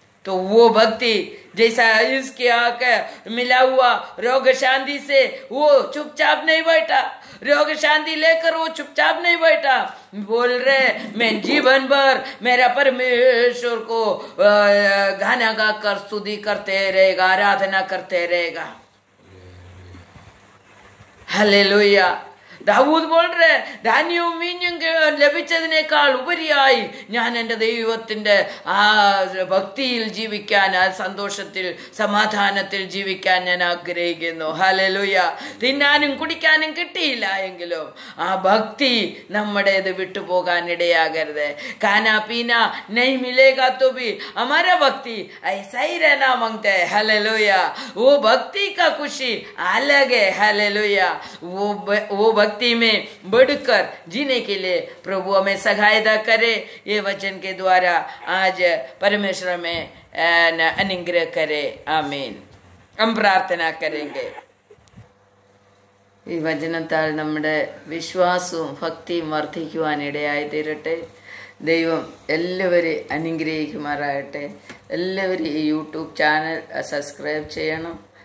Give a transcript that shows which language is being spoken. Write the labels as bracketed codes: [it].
[hi] तो वो भक्ति जैसा इसके आके मिला हुआ रोग शांति से वो चुपचाप नहीं बैठा, रोग शांति लेकर वो चुपचाप नहीं बैठा. बोल रहे मैं जीवन भर मेरा परमेश्वर को गाना गा कर स्तुति करते रहेगा, आराधना करते रहेगा. हालेलुया. [ml] ദാവൂദ് [hi] बोल [ml] ധാന്യവും വീഞ്ഞും ലഭിച്ചതിനേക്കാൾ ഉപരിയായി ഞാൻ എൻ്റെ ദൈവത്തിന്റെ ആ ഭക്തിയിൽ ജീവിക്കാൻ, ആ സന്തോഷത്തിൽ സമാധാനത്തിൽ ജീവിക്കാൻ ഞാൻ ആഗ്രഹിക്കുന്നു. ഹല്ലേലൂയ. തിന്നാനും കുടിക്കാനും കിട്ടിയില്ല എങ്കിലും ആ ഭക്തി നമ്മുടേത് വിട്ടുപോകാൻ ഇടയാകരുത്. [hi] खाना पीना नहीं मिलेगा तो भी हमारा भक्ति ऐसा ही रहना मांगते है. हालेलुया. वो भक्ति का खुशी अलग है. हालेलुया. वो भक्ति में बढ़कर जीने के लिए प्रभु हमें सहायता करे. ये वचन के द्वारा आज परमेश्वर में अनुग्रह करे. आमीन. हम प्रार्थना करेंगे. [ml] ഈ വചനത്താൽ നമ്മുടെ വിശ്വാസവും ഭക്തിയും വർദ്ധിക്കുവാൻ ഇടയായി തീരട്ടെ. ദൈവം എല്ലാവരെയും അനുഗ്രഹിക്കുമാറാകട്ടെ. എല്ലാവരും ഈ യൂട്യൂബ് ചാനൽ സബ്സ്ക്രൈബ് ചെയ്യണം.